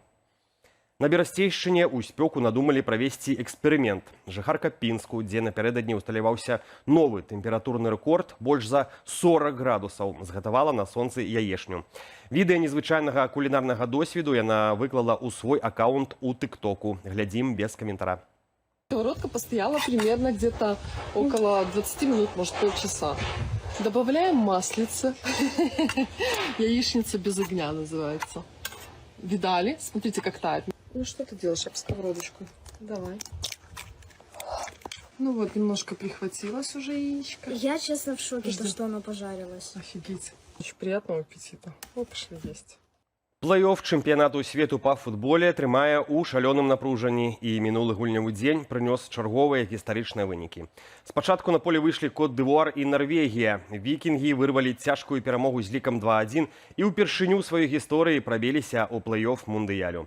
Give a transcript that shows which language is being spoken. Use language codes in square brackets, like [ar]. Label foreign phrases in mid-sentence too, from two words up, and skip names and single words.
[be] На Берасцейшчыне ў спёку надумалі правесці эксперымент. Жыхарка Пінску, дзе напярэдадні ўсталяваўся новы тэмпературны рэкорд, больш за 40 градусаў, згатавала на сонцы яешню. Відэа незвычайнага кулінарнага досведу яна выклала ў свой аккаунт у тыктоку. Глядзім без каментара. [ru] Сковородка постояла примерно где-то около 20 минут, может полчаса. Добавляем маслице. Яичница без огня называется. Видали? Смотрите, как тает. Ну что ты делаешь об сковородочку? Давай. Ну вот, немножко прихватилось уже яичко. Я, честно, в шоке, что оно пожарилось. Офигеть. Очень приятного аппетита. О, пошли есть. [be] Плэй-офф чэмпіянату свету па футболе трымае ў шалёным напружанні, і мінулы гульнявы дзень прынёс чарговыя гістарычныя вынікі. Спачатку на поле выйшлі Кот-д'Івуар і Нарвегія. Вікінгі вырвалі цяжкую перамогу з лікам 2-1 і ўпершыню ў сваёй гісторыі прабіліся ў плэй-офф мундыялю.